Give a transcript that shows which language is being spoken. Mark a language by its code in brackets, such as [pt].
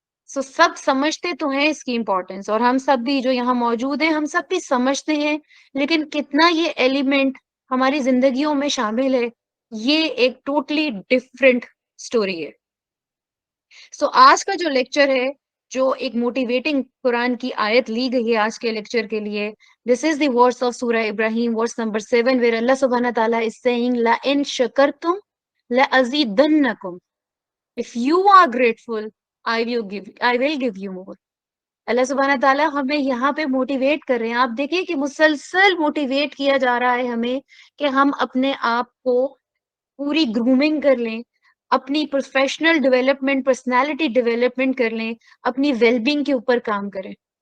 [ur] سو سب سمجھتے تو ہیں اس کی امپورٹینس اور ہم سب بھی جو یہاں موجود ہیں ہم سب بھی سمجھتے ہیں، لیکن کتنا یہ ایلیمنٹ ہماری زندگیوں میں شامل ہے یہ ایک ٹوٹلی ڈفرینٹ اسٹوری ہے. سو آج کا جو لیکچر ہے جو ایک موٹیویٹنگ قرآن کی آیت لی گئی ہے آج کے لیکچر کے لیے، [en] this is the verse of Surah Ibrahim verse number 7 where Allah سبحانہ تعالیٰ is saying [ar] لَإِن شَكَرْتُمْ لَأَزِيدَنَّكُمْ. [en] If you are grateful, I will give you more. [ur] اللہ سبحانہ تعالیٰ ہمیں یہاں پہ موٹیویٹ کر رہے ہیں. آپ دیکھیں کہ مسلسل موٹیویٹ کیا جا رہا ہے ہمیں کہ ہم اپنے آپ کو پوری گرومنگ کر لیں، اپنی پروفیشنل ڈیولپمنٹ پرسنالٹی ڈیولپمنٹ کر لیں، اپنی ویل بینگ کے اوپر کام کریں.